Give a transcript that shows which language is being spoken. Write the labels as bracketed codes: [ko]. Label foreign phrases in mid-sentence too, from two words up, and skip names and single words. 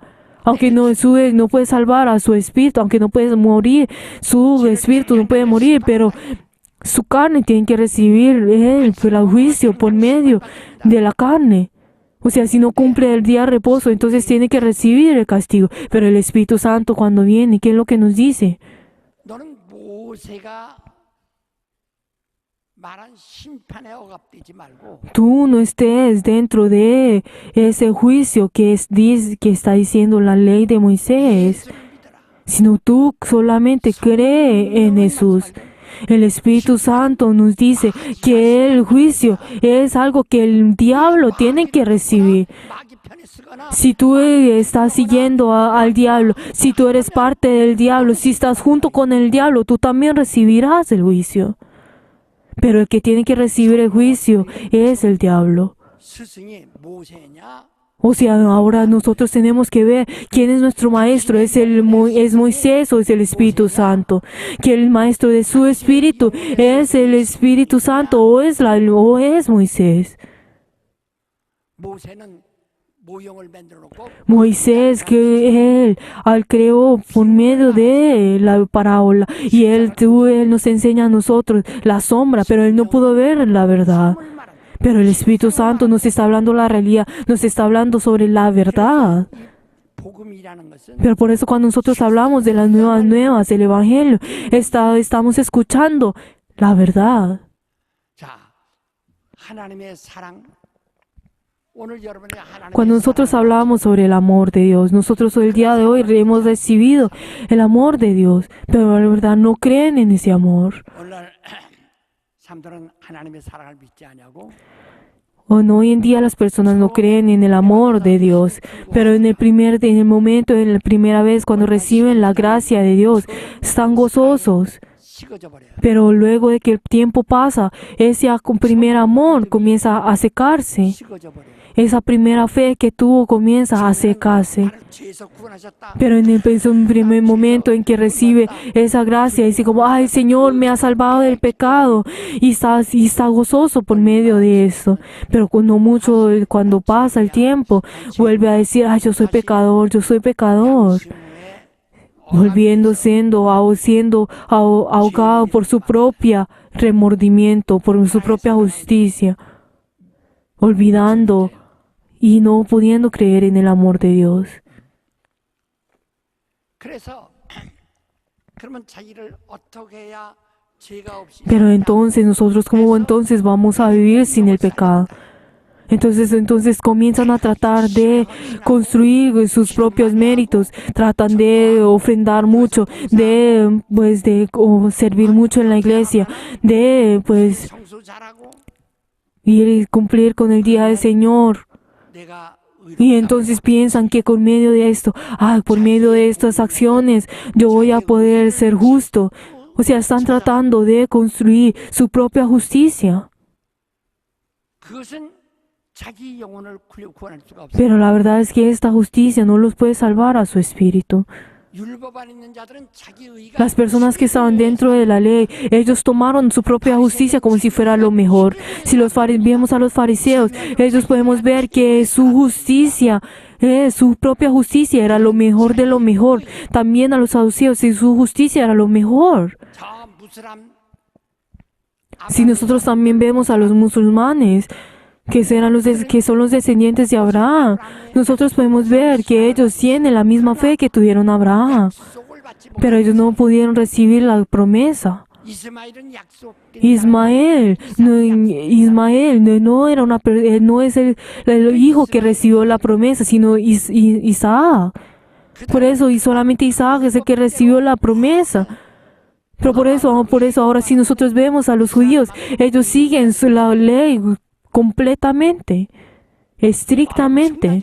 [es] Aunque no puede salvar a su espíritu, aunque no puede morir, su espíritu no puede morir, pero su carne tiene que recibir el juicio por medio de la carne. O sea, si no cumple el día de reposo, entonces tiene que recibir el castigo. Pero el Espíritu Santo cuando viene, ¿qué es lo que nos dice? [ko] 너는 모세가 말한 심판에 억압되지 말고 [es] Tú no estés dentro de ese juicio que está diciendo la ley de Moisés, [ko] 예수를 믿어라. [es] sino tú solamente cree en Jesús. El Espíritu Santo nos dice que el juicio es algo que el diablo tiene que recibir. [ko] 마귀 편에 서거나 [es] Si tú estás siguiendo al diablo, si tú eres parte del diablo, si estás junto con el diablo, tú también recibirás el juicio. Pero el que tiene que recibir el juicio es el diablo. [ko] 스승이 모세냐 [es] O sea, ahora nosotros tenemos que ver quién es nuestro maestro. ¿Es Moisés o es el Espíritu Santo? Que el maestro de su espíritu es el Espíritu Santo o es Moisés. [ko] 모세는 모형을 만들어 놓고 [es] Moisés, que él creó por medio de la parábola, y él nos enseña a nosotros la sombra, pero él no pudo ver la verdad. [ko] 을 말합니다. [es] Pero el Espíritu Santo nos está hablando la realidad, nos está hablando sobre la verdad. [ko] 복음이라는 것은 [es] Pero por eso cuando nosotros hablamos de las nuevas, del Evangelio, estamos escuchando la verdad. [ko] 자, 하나님의 사랑. 오늘 여러분이 하나님의 [es] Cuando nosotros [ko] 사랑을 [es] hablamos sobre el amor de Dios, nosotros el día de hoy hemos recibido el amor de Dios, pero la verdad no creen en ese amor. [ko] 오늘 사람들은 하나님의 사랑을 믿지 않냐고. [es] Hoy en día las personas no creen en el amor de Dios, pero en el momento, en la primera vez cuando reciben la gracia de Dios, están gozosos. [ko] 식어져 버려요. [es] Pero luego de que el tiempo pasa, ese primer amor comienza a secarse. [ko] 식어져 버려요. [es] Esa primera fe que tuvo comienza a secarse. [ko] 나를 죄에서 구원하셨다. [es] Pero en el primer momento en que recibe esa gracia, dice como, ay, Señor, me ha salvado del pecado. Y está gozoso por medio de eso. Pero cuando pasa el tiempo, vuelve a decir, ay, yo soy pecador, yo soy pecador. Volviendo siendo ahogado por su propio remordimiento, por su propia justicia. Olvidando y no pudiendo creer en el amor de Dios. [ko] 그래서 그러면 자기를 어떻게 해야 죄가 없이 [es] Pero entonces nosotros, ¿cómo entonces vamos a vivir sin el pecado? Entonces comienzan a tratar de construir sus propios méritos, tratan de ofrendar mucho, de servir mucho en la iglesia, de [ko] 성수 잘하고 [es] ir y cumplir con el día del Señor. [ko] 내가 [es] Y entonces piensan que por medio de esto, por medio de estas acciones, yo voy a poder ser justo. O sea, están tratando de construir su propia justicia. [ko] 그것은 자기 영혼을 구원할 수가 없어요. [es] Pero la verdad es que esta justicia no los puede salvar a su espíritu. [ko] 율법 안에 있는 자들은 자기 의가 [es] Las personas que estaban dentro de la ley, ellos tomaron su propia justicia como si fuera lo mejor. Si vemos a los fariseos, ellos podemos ver que su justicia, su propia justicia era lo mejor de lo mejor. También a los saduceos, su justicia era lo mejor. [ko] 저 무슬람 [es] Si nosotros también vemos a los musulmanes, que son los descendientes de Abraham, nosotros podemos ver que ellos tienen la misma fe que tuvieron Abraham, [ko] 약속을 받지 [es] pero ellos no pudieron recibir la promesa. [ko] 이스마엘은 약속된 [es] Ismael no es el hijo que recibió la promesa, sino Isaac. Por eso, y solamente Isaac es el que recibió la promesa. Pero por eso ahora si nosotros vemos a los judíos, ellos siguen la ley completamente, estrictamente.